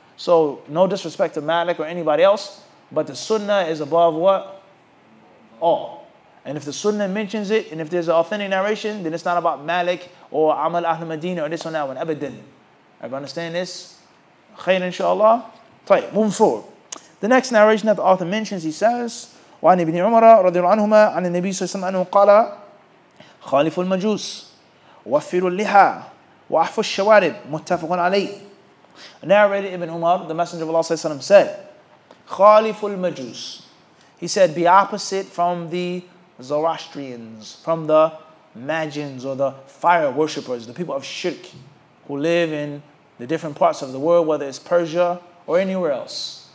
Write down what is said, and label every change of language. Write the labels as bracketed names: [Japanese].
[English] So no disrespect to Malik or anybody else, but the Sunnah is above what? All. And if the Sunnah mentions it, and if there's an authentic narration, then it's not about Malik or Amal Ahl Madinah or this or that one. Abadan. Everybody understand this? Khair inshaAllah. طيب, moving forward. The next narration that the author mentions, he says, [Arabic] وعن ابن عمر رضي الله عنهما عن النبي صلى الله عليه وسلم قال خالف المجوس وفروا اللحى وأحفوا الشوارب متفق عليه. [English] Narrated Ibn Umar, the Messenger of Allah صلى الله عليه وسلم said, Khaliful Majus. He said, be opposite from the Zoroastrians, from the Magians or the fire worshippers, the people of shirk who live in the different parts of the world, whether it's Persia or anywhere else.